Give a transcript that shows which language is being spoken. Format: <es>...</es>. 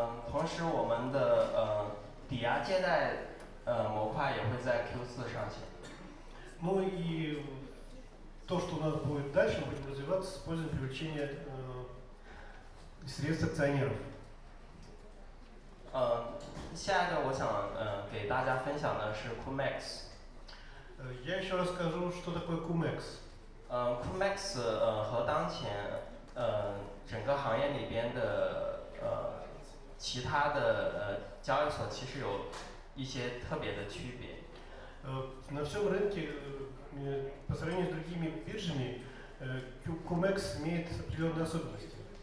<zh>同时我们的抵押借贷模块也会在 Q4 上线。</zh> <ru>Ну и то, что у нас будет дальше, мы будем развиваться с использованием привлечения средств акционеров.</ru> <zh>下一个我想给大家分享的是 KuMax。</zh> <ru>Я еще расскажу, что такое KuMax.</ru> <zh>KuMax 和当前整个行业里边的其他的交易所其实有一些特别的区别。</zh> <ru>На всем рынке, по сравнению с другими биржами, KuMax имеет определенные особенности.</ru>